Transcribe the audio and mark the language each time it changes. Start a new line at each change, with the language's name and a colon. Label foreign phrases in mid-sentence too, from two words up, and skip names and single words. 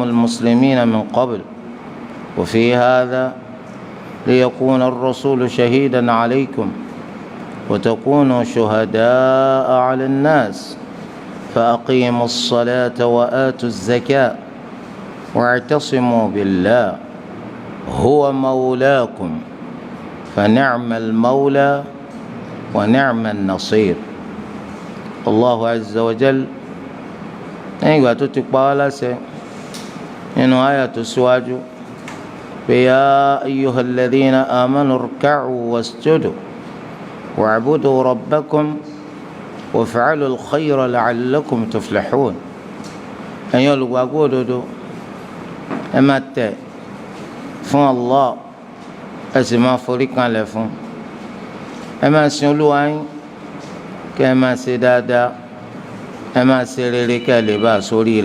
Arabic: المسلمين من قبل وفي هذا ليكون الرسول شهيدا عليكم وتكونوا شهداء على الناس فأقيموا الصلاة وآتوا الزكاة واعتصموا بالله هو مولاكم فنعم المولى ونعم النصير. الله عز وجل
Yoruba: nígbà tó ti pa wá láṣẹ nínú àyà tó síwájú pé
Arabic: يا أيها الذين آمنوا اركعوا واسجدوا واعبدوا ربكم وافعلوا الخير لعلكم تفلحون.
Yoruba: ẹ̀yin olùgbàgbọ́ òdodo ẹ máa tẹ̀ fún Allah ẹ sì máa forí kanlẹ̀ fún ẹ máa sin Olúwa yín kí ẹ máa ṣe dáadáa ẹ máa ṣe rere kí ẹ lè bá a sóríire.